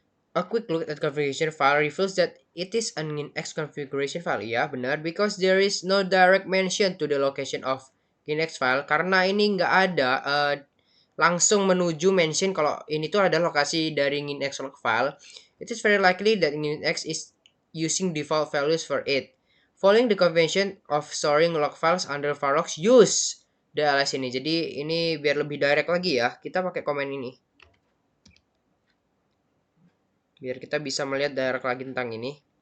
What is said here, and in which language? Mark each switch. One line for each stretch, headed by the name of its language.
English: A quick look at configuration file reveals that it is an ngin X configuration file.
Indonesian: Ya, benar.
English: Because there is no direct mention to the location of ngin X file.
Indonesian: Karena ini nggak ada langsung menuju mention kalau ini tuh ada lokasi dari ngin X log file.
English: It is very likely that ngin X is using default values for it. Following the convention of storing log files under Firefox, use the ls ini.
Indonesian: Jadi ini biar lebih direct lagi ya. Kita pakai komen ini. Biar kita bisa melihat direct lagi tentang ini.